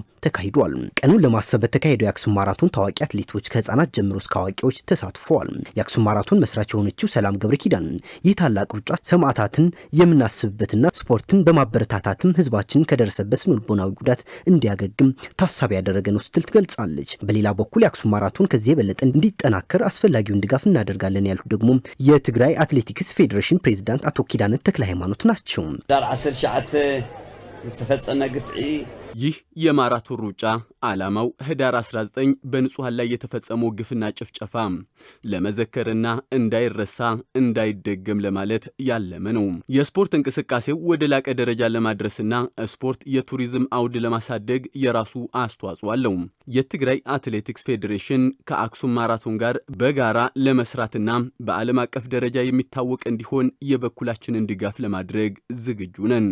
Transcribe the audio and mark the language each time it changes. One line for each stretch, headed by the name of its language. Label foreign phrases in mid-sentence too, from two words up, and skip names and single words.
Amharic: ተካሂዷል። ቀኑን ለማሰብ በተካሄደው የአክሱም ማራቶን ታዋቂ አትሌቶች ከህፃናት ጀምሮ እስከ አዋቂዎች ተሳትፈዋል። የአክሱም ማራቶን መስራች የሆነችው ሰላም ገብረ ኪዳን ይህ ታላቅ ሩጫ ሰማዕታትን የምናስብበትና ስፖርትን በማበረታታትም ህዝባችን ከደረሰበት ስነ-ልቦናዊ ጉዳት እንዲያገግም ታሳቢ ያደረገ ነው ስትል ትገልጻለች። በሌላ በኩል የአክሱም ማራቶን ከዚህ የበለጠ እንዲጠናከር አስፈላጊውን ድጋፍ እናደርጋለን ያሉት ደግሞ የትግራይ አትሌቲክስ ፌዴሬሽን ፕሬዝዳንት አቶ ኪዳነ ተክለ ሃይማኖት ናቸው።
Tigrinya: ዳር 10 ሸዓተ ዝተፈጸመ ግፍዒ
Amharic: ይህ የማራቶን ሩጫ ዓላማው ህዳር 19 በንጹሃን ላይ የተፈጸመው ግፍና ጭፍጨፋ ለመዘከርና እንዳይረሳ እንዳይደገም ለማለት ያለመ ነው። የስፖርት እንቅስቃሴው ወደ ላቀ ደረጃ ለማድረስና ስፖርት የቱሪዝም አውድ ለማሳደግ የራሱ አስተዋጽኦ አለው። የትግራይ አትሌቲክስ ፌዴሬሽን ከአክሱም ማራቶን ጋር በጋራ ለመስራትና በዓለም አቀፍ ደረጃ የሚታወቅ እንዲሆን የበኩላችንን ድጋፍ ለማድረግ ዝግጁ ነን።